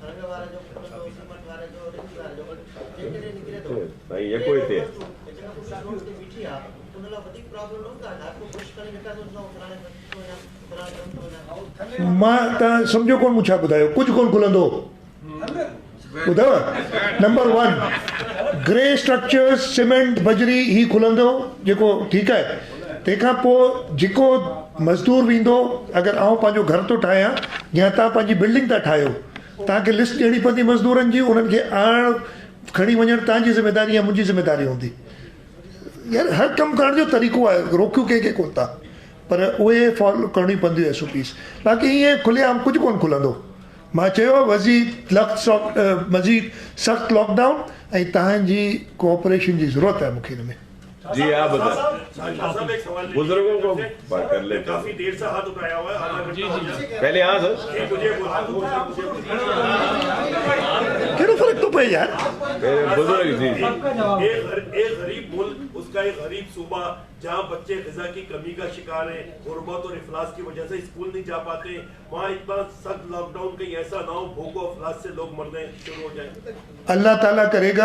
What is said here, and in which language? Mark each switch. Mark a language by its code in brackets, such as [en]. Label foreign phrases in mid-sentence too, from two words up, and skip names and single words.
[ur] یہ کوئی تھے [sd] मां तव्हां सम्झो कोन, मूं छा ॿुधायो, कुझु कोन खुलंदो। ॿुधायो, नंबर 1 [en] grey structures, [sd] सीमेंट, बजरी ही खुलंदो जेको, ठीकु आहे। तंहिंखां पोइ जेको मज़दूर वेंदो, अगरि आउं पंहिंजो घर थो ठाहियां या तव्हां पंहिंजी बिल्डिंग था ठाहियो, तव्हांखे लिस्ट ॾियणी पवंदी मज़दूरनि जी, उन्हनि खे आणणु खणी वञणु तव्हांजी ज़िमेदारी या मुंहिंजी ज़िमेदारी हूंदी। यार हर कमु करण जो तरीक़ो आहे, रोकियूं कंहिंखे कोन था, पर उहे फॉलो करणी पवंदियूं SOPs। बाक़ी ईअं खुलेआम कुझु कोन खुलंदो। मां चयो मज़ीद सख़्तु लॉकडाउन ऐं तव्हांजी कोऑपरेशन जी ज़रूरत आहे मूंखे हिन में। [ur] جی آپ بتائیں، بزرگوں کو بات کر لیتے ہیں. کافی دیر سے ہاتھ اٹھایا ہوا ہے. پہلے یہاں سر [sd] कहिड़ो फ़र्क़ु थो पए यार? [ur] بزرگ جی ایک غریب ملک، اس کا ایک غریب صوبہ جہاں بچے غذا کی کمی کا شکار ہے، غربت اور افلاس کی وجہ سے اسکول نہیں جا پاتے، وہاں اتنا سخت لاک ڈاؤن کہیں ایسا نہ ہو بھوک اور افلاس سے لوگ مرنے شروع ہو جائے. اللہ تعالیٰ کرے گا.